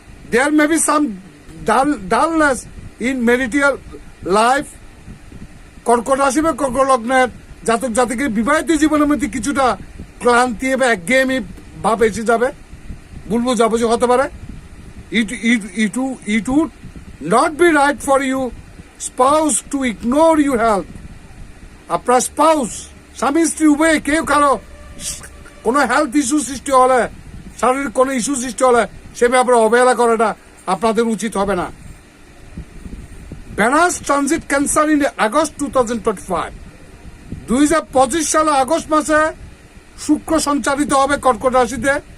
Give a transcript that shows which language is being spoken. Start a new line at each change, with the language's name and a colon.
English: There may be some dullness in marital life.
Bangla: কর্কট রাশি বা কর্কট লগ্নের জাতক জাতিকে বিবাহিত জীবনের মধ্যে কিছুটা ক্লান্তি বা একঘেয়েমি ভাব এসে যাবে, ভুল বোঝাবুঝি হতে পারে।
English: It would not be right for you spouse to ignore your health.
Bangla: আপনার স্পাউস, স্বামী স্ত্রী উভয় কেউ কারো কোনো হেলথ ইস্যু সৃষ্টি হলে, শারীরিক কোনো ইস্যু সৃষ্টি হলে সে ব্যাপারে অবহেলা করাটা আপনাদের উচিত হবে না।
English: Venus transit Cancer in August 2025,
Bangla: 2025 সালে আগস্ট মাসে শুক্র সঞ্চারিত হবে কর্কট রাশিতে।